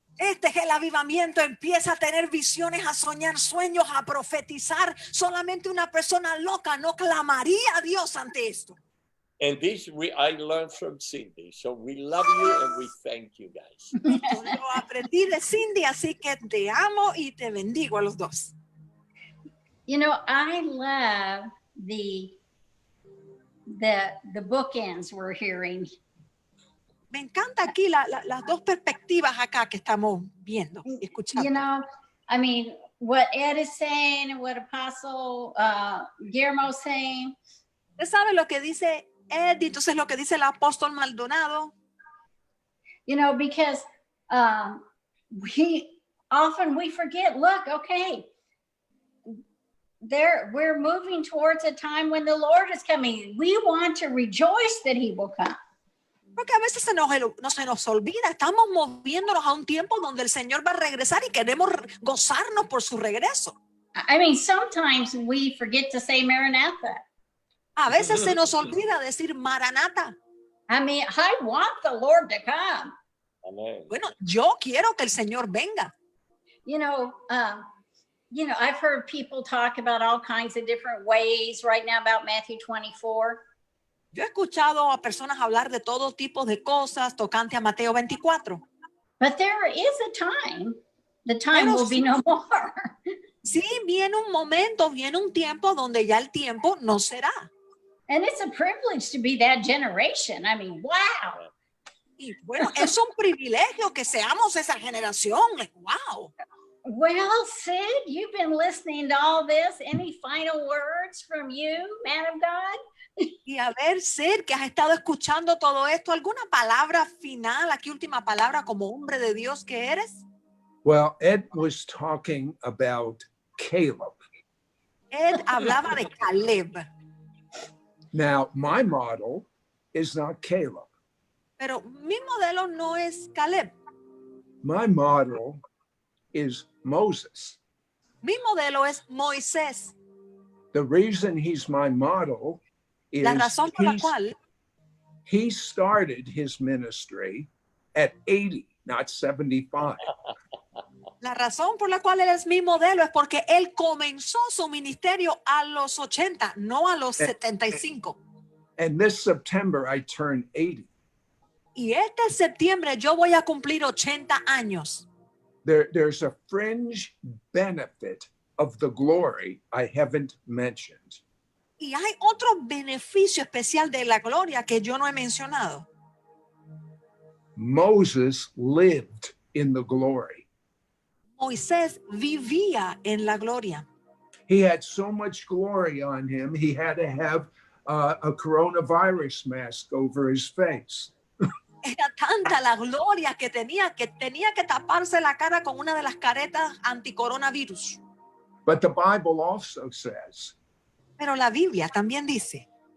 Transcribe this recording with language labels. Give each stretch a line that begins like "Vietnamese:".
Spanish: Este es el avivamiento, empieza a tener visiones, a soñar sueños, a profetizar. Solamente una persona loca no clamaría a Dios ante esto.
English: And this I learned from Cindy. So we love you and we thank you guys.
Spanish: Yo aprendí de Cindy, así que te amo y te bendigo a los dos.
English: You know, I love the bookends we're hearing.
Spanish: Me encanta aquí las dos perspectivas acá que estamos viendo y escuchando.
English: You know, I mean, what Ed is saying and what Apostle Guillermo is saying.
Spanish: ¿Usted sabe lo que dice Ed y entonces lo que dice el apóstol Maldonado?
English: You know, because we forget, look, okay, we're moving towards a time when the Lord is coming. We want to rejoice that he will come.
Spanish: Porque a veces no se nos olvida, estamos moviéndonos a un tiempo donde el Señor va a regresar y queremos gozarnos por su regreso.
English: I mean, sometimes we forget to say Maranatha.
Spanish: A veces se nos olvida decir Maranata.
English: I mean, I want the Lord to come. Amen.
Spanish: Bueno, yo quiero que el Señor venga.
English: You know, I've heard people talk about all kinds of different ways right now about Matthew 24.
Spanish: Yo he escuchado a personas hablar de todo tipo de cosas tocante a Mateo 24.
English: But there is a time. The time
Spanish: Pero
English: will be no more.
Spanish: Sí, viene un momento, viene un tiempo donde ya el tiempo no será.
English: And it's a privilege to be that generation. I mean, wow.
Spanish: Y bueno, es un privilegio que seamos esa generación. Wow.
English: Well, Sid, you've been listening to all this. Any final words from you, man of God?
Spanish: Y a ver, Sid, que has estado escuchando todo esto, ¿alguna palabra final, aquí última palabra como hombre de Dios que eres?
English: Well, Ed was talking about Caleb.
Spanish: Ed hablaba de Caleb,
English: Now, my model is not Caleb.
Spanish: pero mi modelo no es Caleb.
English: My model is Moses.
Spanish: Mi modelo es Moisés.
English: The reason he's my model is
Spanish: La razón por la cual
English: he started his ministry at 80, not 75.
Spanish: La razón por la cual él es mi modelo es porque él comenzó su ministerio a los 80, no a los 75.
English: And this September, I turned 80.
Spanish: Y este septiembre yo voy a cumplir 80 años.
English: There's a fringe benefit of the glory I haven't mentioned.
Spanish: Y hay otro beneficio especial de la gloria que yo no he mencionado.
English: Moses lived in the glory.
Spanish: Moisés vivía en la gloria.
English: He had so much glory on him, he had to have a coronavirus mask over his face.
Spanish: Era tanta la gloria que tenía que taparse la cara con una de las caretas anticoronavirus.
English: But the Bible also says
Spanish: Pero la Biblia también dice